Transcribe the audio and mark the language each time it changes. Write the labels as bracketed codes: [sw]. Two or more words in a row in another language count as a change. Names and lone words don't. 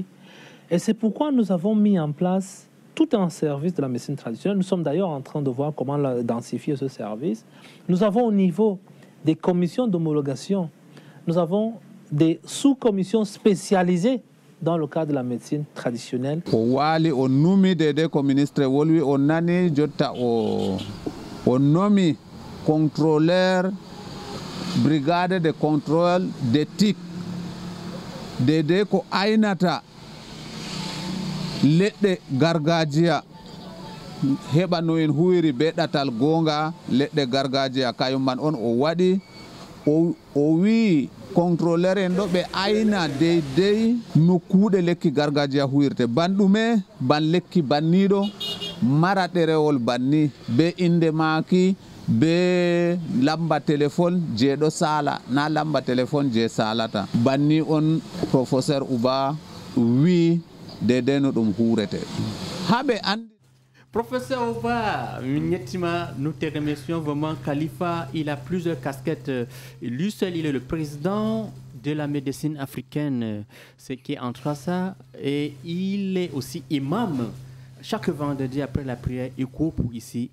[fr] Et c'est pourquoi nous avons mis en place tout un service de la médecine traditionnelle. Nous sommes d'ailleurs en train de voir comment densifier ce service. Nous avons au niveau des commissions d'homologation, nous avons des sous-commissions spécialisées dans le cadre de la médecine traditionnelle. [ff] O wali o numi dede ko ministre wolwi o nani jotta o nomi [fr] contrôleur brigade de contrôle d'éthique [ff] dede ko aynata leɗɗe gargajiya heɓa no en huwiri be ɗatal gonga leɗɗe gargajiya kayum man on o waɗi o wi contrôleur en ɗo ɓe ayna deydey no kuuɗe lekki gargajiya huwirte banɗume ban lekki banniɗo mara ɗerewol banni be inde maaki be lamba téléphone je ɗo sala na lamba téléphone je salata banni on professeur Uba wi dede no ɗum hurete haɓe andi. [fr] Professeur Uba, nous te remercions vraiment. Khalifa, il a plusieurs casquettes. Lui seul, il est le président de la médecine africaine, ce qui est Antrasa, et il est aussi imam. Chaque vendredi après la prière, il court pour ici.